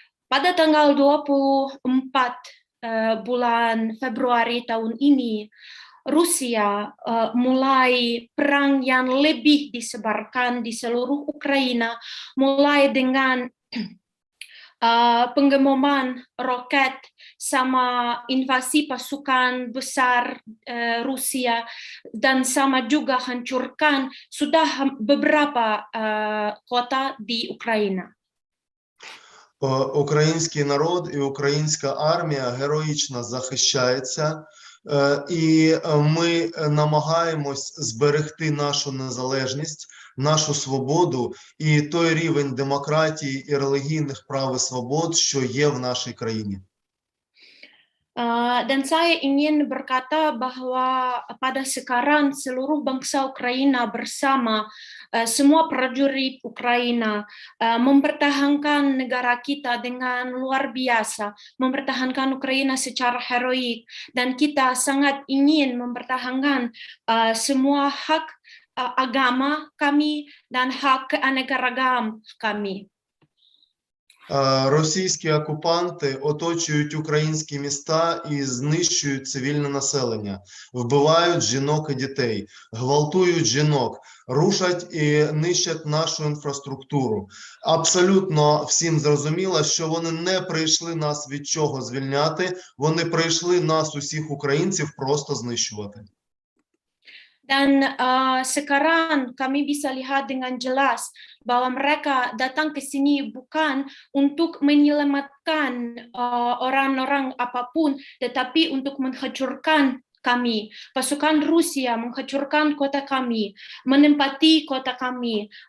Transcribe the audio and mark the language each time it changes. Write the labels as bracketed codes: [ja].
[id] Pada tanggal 24 bulan Februari tahun ini, Rusia mulai perang yang lebih disebarkan di seluruh Ukraina, mulai dengan pengeboman roket sama invasi pasukan besar Rusia dan sama juga hancurkan sudah beberapa kota di Ukraina. [uk] Український народ і українська армія героїчно захищається, і ми намагаємось зберегти нашу незалежність, нашу свободу і той рівень демократії і релігійних прав і свобод, що є в нашій країні. [id] Dan saya ingin berkata bahwa pada sekarang seluruh bangsa Ukraina bersama semua prajurit Ukraina mempertahankan negara kita dengan luar biasa, mempertahankan Ukraina secara heroik, dan kita sangat ingin mempertahankan semua hak agama kami dan hak keanekaragaman kami. [uk] Російські окупанти оточують українські міста і знищують цивільне населення, вбивають жінок і дітей, гвалтують жінок, рушать і нищать нашу інфраструктуру. Абсолютно всім зрозуміло, що вони не прийшли нас від чого звільняти, вони прийшли нас, усіх українців, просто знищувати. [id] Dan sekarang kami bisa lihat dengan jelas bahwa mereka datang ke sini bukan untuk menyelamatkan orang-orang apapun, tetapi untuk menghancurkan kami. Pasukan Rusia menghancurkan kota kami, menempati kota kami.